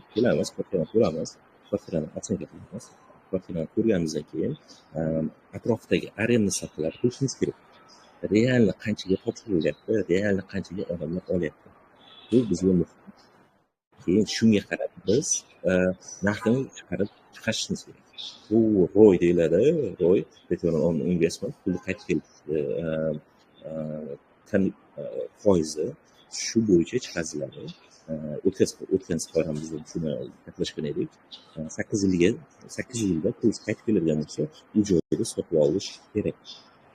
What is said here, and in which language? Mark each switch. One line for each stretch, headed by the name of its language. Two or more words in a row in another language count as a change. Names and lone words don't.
Uzbek: Kelamiz, kvartirani ko'ramiz, kvartirani otsonka qilamiz. Kvartirani ko'rganimizdan keyin atrofdagi arenda stavkalar ko'rishimiz kerak. Realni qanchaga topshirilyapti, realni qanchaga odamlar olyapti. Bu bizga muhim. Keyin shunga qarab biz narxini chiqarishimiz kerak. Bu ROI deyiladi, ROI
English: return on investment,
Uzbek: pulni qaytib foizi shu bo'yicha chiqaziladi. O'tgan safar ham biz shuni gaplashgan edik. 8 yilda pul qaytib keladigan bo'lsa, u joyda sotib olish kerak.